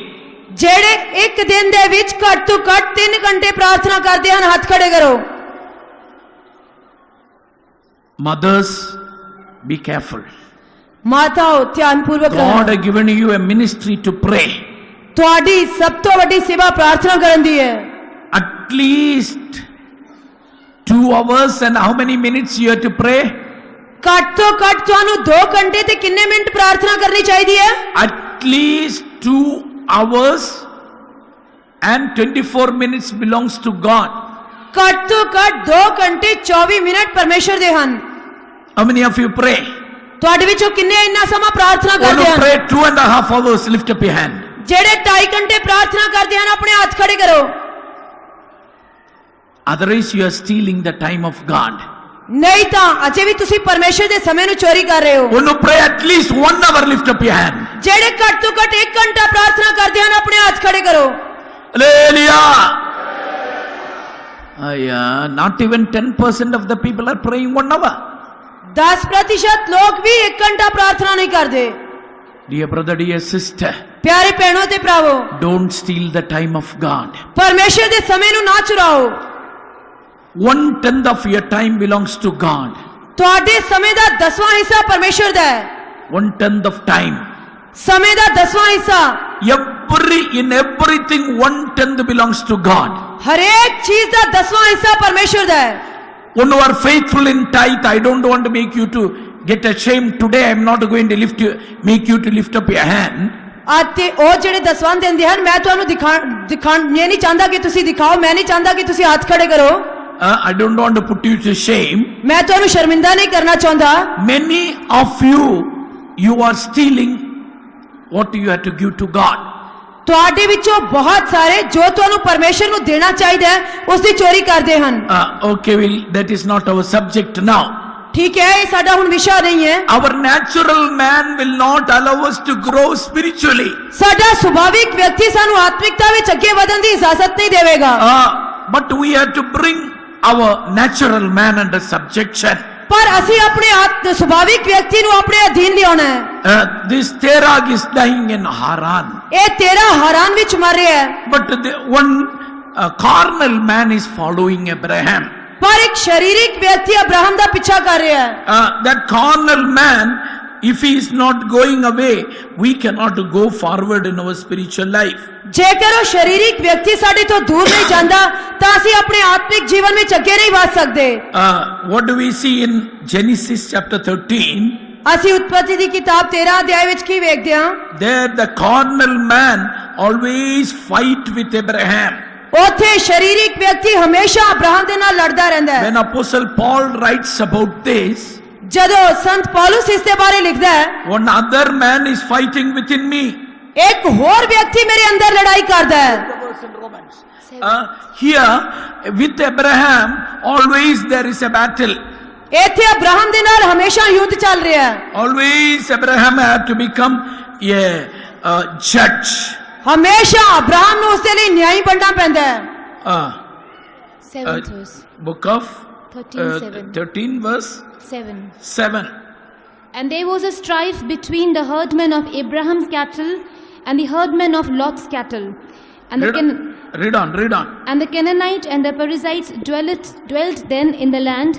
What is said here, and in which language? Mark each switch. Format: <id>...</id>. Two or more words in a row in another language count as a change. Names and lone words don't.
<pa>ਜਿਹੜੇ ਇੱਕ ਦਿਨ ਦੇ ਵਿੱਚ ਘੱਟ ਤੋਂ ਘੱਟ 3 ਘੰਟੇ ਪ੍ਰਾਰਥਨਾ ਕਰਦੇ ਹਨ, ਹੱਥ ਖੜੇ ਕਰੋ।</pa> <en>Mothers, be careful.</en> <pa>ਮਾਤਾਓ ਧਿਆਨਪੂਰਵਕ</pa> <en>God</en> <pa>ਰਹੋ।</pa> <en>has given you a ministry to pray.</en> <pa>ਤੁਹਾਡੀ ਸਭ ਤੋਂ ਵੱਡੀ ਸੇਵਾ ਪ੍ਰਾਰਥਨਾ ਕਰਨ ਦੀ ਹੈ।</pa> <en>At least 2 hours and how many minutes you have to pray?</en> <pa>ਘੱਟ ਤੋਂ ਘੱਟ ਤੁਹਾਨੂੰ 2 ਘੰਟੇ ਤੇ ਕਿੰਨੇ ਮਿੰਟ ਪ੍ਰਾਰਥਨਾ ਕਰਨੀ ਚਾਹੀਦੀ ਹੈ?</pa> <en>At least 2 hours and 24 minutes belongs to God.</en> <pa>ਘੱਟ ਤੋਂ ਘੱਟ 2 ਘੰਟੇ 24 ਮਿੰਟ ਪਰਮੇਸ਼ਰ ਦੇ ਹਨ।</pa> <en>How many of you pray?</en> <pa>ਤੁਹਾਡੇ ਵਿੱਚੋਂ ਕਿੰਨੇ ਇੰਨਾ ਸਮਾਂ ਪ੍ਰਾਰਥਨਾ</pa> <en>Want</en> <pa>ਕਰਦੇ</pa> <en>to</en> <pa>ਹਨ?</pa> <en>pray 2.5 hours? Lift up your hand.</en> <pa>ਜਿਹੜੇ 2.5 ਘੰਟੇ ਪ੍ਰਾਰਥਨਾ ਕਰਦੇ ਹਨ ਆਪਣੇ ਹੱਥ ਖੜੇ ਕਰੋ।</pa> <en>Otherwise you are stealing the time of God.</en> <pa>ਨਹੀਂ ਤਾਂ ਅਜੇ ਵੀ ਤੁਸੀਂ ਪਰਮੇਸ਼ਰ ਦੇ ਸਮੇਂ ਨੂੰ ਚੋਰੀ ਕਰ ਰਹੇ ਹੋ।</pa> <en>Want to pray at least 1 hour? Lift up your hand.</en> <pa>ਜਿਹੜੇ ਘੱਟ ਤੋਂ ਘੱਟ 1 ਘੰਟਾ ਪ੍ਰਾਰਥਨਾ ਕਰਦੇ ਹਨ ਆਪਣੇ ਹੱਥ ਖੜੇ ਕਰੋ।</pa> <en>Hallelujah. Not even 10% of the people are praying 1 hour.</en> <pa>10% ਲੋਕ ਵੀ 1 ਘੰਟਾ ਪ੍ਰਾਰਥਨਾ ਨਹੀਂ ਕਰਦੇ।</pa> <en>Dear brother, dear sister,</en> <pa>ਪਿਆਰੇ ਭੈਣੋ ਤੇ ਭਰਾਵੋ,</pa> <en>don't steal the time of God.</en> <pa>ਪਰਮੇਸ਼ਰ ਦੇ ਸਮੇਂ ਨੂੰ ਨਾ ਚੁਰਾਓ।</pa> <en>1/10 of your time belongs to God.</en> <pa>ਤੁਹਾਡੇ ਸਮੇਂ ਦਾ 10ਵਾਂ ਹਿੱਸਾ ਪਰਮੇਸ਼ਰ ਦਾ ਹੈ।</pa> <en>1/10 of time.</en> <pa>ਸਮੇਂ ਦਾ 10ਵਾਂ ਹਿੱਸਾ</pa> <en>In everything 1/10 belongs to God.</en> <pa>ਹਰੇਕ ਚੀਜ਼ ਦਾ 10ਵਾਂ ਹਿੱਸਾ ਪਰਮੇਸ਼ਰ ਦਾ ਹੈ।</pa> <en>When you are faithful in tithe, I don't want to make you to get ashamed. Today I am not going to make you to lift up your hand.</en> <pa>ਅਤੇ ਉਹ ਜਿਹੜੇ ਦਸਵੰਧ ਦਿੰਦੇ ਹਨ ਮੈਂ ਤੁਹਾਨੂੰ ਦਿਖਾਣ ਇਹ ਨਹੀਂ ਚਾਹੁੰਦਾ ਕਿ ਤੁਸੀਂ ਦਿਖਾਓ, ਮੈਂ ਨਹੀਂ ਚਾਹੁੰਦਾ ਕਿ ਤੁਸੀਂ ਹੱਥ ਖੜੇ ਕਰੋ।</pa> <en>I don't want to put you to shame.</en> <pa>ਮੈਂ ਤੁਹਾਨੂੰ ਸ਼ਰਮਿੰਦਾ ਨਹੀਂ ਕਰਨਾ ਚਾਹੁੰਦਾ।</pa> <en>Many of you are stealing what you have to give to God.</en> <pa>ਤੁਹਾਡੇ ਵਿੱਚੋਂ ਬਹੁਤ ਸਾਰੇ ਜੋ ਤੁਹਾਨੂੰ ਪਰਮੇਸ਼ਰ ਨੂੰ ਦੇਣਾ ਚਾਹੀਦਾ ਹੈ ਉਸ ਦੀ ਚੋਰੀ ਕਰਦੇ ਹਨ।</pa> <en>Okay, well, that is not our subject now.</en> <pa>ਠੀਕ ਹੈ, ਇਹ ਸਾਡਾ ਹੁਣ ਵਿਸ਼ਾ ਨਹੀਂ ਹੈ।</pa> <en>Our natural man will not allow us to grow spiritually.</en> <pa>ਸਾਡਾ ਸੁਭਾਵਿਕ ਵਿਅਕਤੀ ਸਾਨੂੰ ਆਤਮਿਕਤਾ ਵਿੱਚ ਅੱਗੇ ਵਧਣ ਦੀ ਇਜਾਜ਼ਤ ਨਹੀਂ ਦੇਵੇਗਾ।</pa> <en>But we have to bring our natural man under subjection.</en> <pa>ਪਰ ਅਸੀਂ ਆਪਣੇ ਸੁਭਾਵਿਕ ਵਿਅਕਤੀ ਨੂੰ ਆਪਣੇ ਅਧੀਨ ਲਿਆਉਣਾ ਹੈ।</pa> <en>This Terah is dying in Haran.</en> <pa>ਇਹ ਤੇਰਾ ਹਾਰਾਨ ਵਿੱਚ ਮਰ ਰਿਹਾ ਹੈ।</pa> <en>But one carnal man is following Abraham.</en> <pa>ਪਰ ਇੱਕ ਸ਼ਰੀਰਿਕ ਵਿਅਕਤੀ ਅਬਰਾਹਮ ਦਾ ਪਿੱਛਾ ਕਰ ਰਿਹਾ ਹੈ।</pa> <en>That carnal man, if he is not going away, we cannot go forward in our spiritual life.</en> <pa>ਜੇਕਰ ਉਹ ਸ਼ਰੀਰਿਕ ਵਿਅਕਤੀ ਸਾਡੇ ਤੋਂ ਦੂਰ ਨਹੀਂ ਜਾਂਦਾ ਤਾਂ ਅਸੀਂ ਆਪਣੇ ਆਤਮਿਕ ਜੀਵਨ ਵਿੱਚ ਅੱਗੇ ਨਹੀਂ ਵਧ ਸਕਦੇ।</pa> <en>What do we see in Genesis chapter 13?</en> <pa>ਅਸੀਂ ਉਤਪਤੀ ਦੀ ਕਿਤਾਬ 13 ਅਧਿਆਇ ਵਿੱਚ ਕੀ ਵੇਖਦੇ ਹਾਂ?</pa> <en>There the carnal man always fight with Abraham.</en> <pa>ਉੱਥੇ ਸਰੀਰਿਕ ਵਿਅਕਤੀ ਹਮੇਸ਼ਾ ਅਬਰਾਹਮ ਦੇ ਨਾਲ ਲੜਦਾ ਰਹਿੰਦਾ ਹੈ।</pa> <en>When Apostle Paul writes about this,</en> <pa>ਜਦੋਂ ਸੰਤ ਪੌਲਸ ਇਸ ਦੇ ਬਾਰੇ ਲਿਖਦਾ ਹੈ,</pa> <en>one other man is fighting within me.</en> <pa>ਇੱਕ ਹੋਰ ਵਿਅਕਤੀ ਮੇਰੇ ਅੰਦਰ ਲੜਾਈ ਕਰਦਾ ਹੈ।</pa> <en>Here with Abraham, always there is a battle.</en> <pa>ਇੱਥੇ ਅਬਰਾਹਮ ਦੇ ਨਾਲ ਹਮੇਸ਼ਾ ਯੁੱਧ ਚੱਲ ਰਿਹਾ ਹੈ।</pa> <en>Always Abraham had to become a judge.</en> <pa>ਹਮੇਸ਼ਾ ਅਬਰਾਹਮ ਨੂੰ ਉਸ ਦੇ ਲਈ ਨਿਆਂ ਬਣਨਾ ਪੈਂਦਾ ਹੈ।</pa> <en>7th verse. Book of 13 verse 7. And there was a strife between the herdmen of Abraham's cattle and the herdmen of Lot's cattle. And the Read on. And the Canaanite and the Perizzites dwelt then in the land.</en>